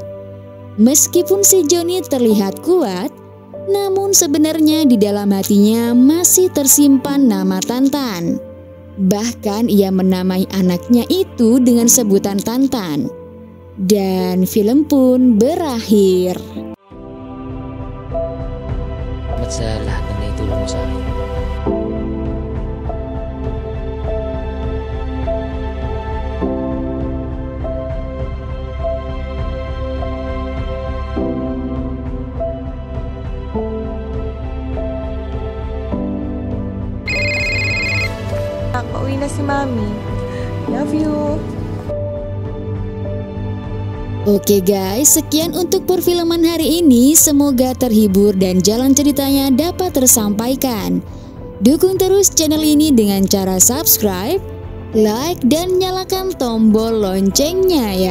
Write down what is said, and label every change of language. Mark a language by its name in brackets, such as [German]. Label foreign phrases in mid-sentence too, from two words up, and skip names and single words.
[Indonesian] Meskipun si Joni terlihat kuat, Namun sebenarnya di dalam hatinya masih tersimpan nama Tantan. Bahkan ia menamai anaknya itu dengan sebutan Tantan. Dan film pun berakhir. [Filipino] Salamat sa lahat ng naitulong mo sa akin. Nakauwi na si Mami. [English] Love you. [Indonesian] Oke guys, sekian untuk perfilman hari ini. Semoga terhibur dan jalan ceritanya dapat tersampaikan. Dukung terus channel ini dengan cara subscribe, like, dan nyalakan tombol loncengnya ya.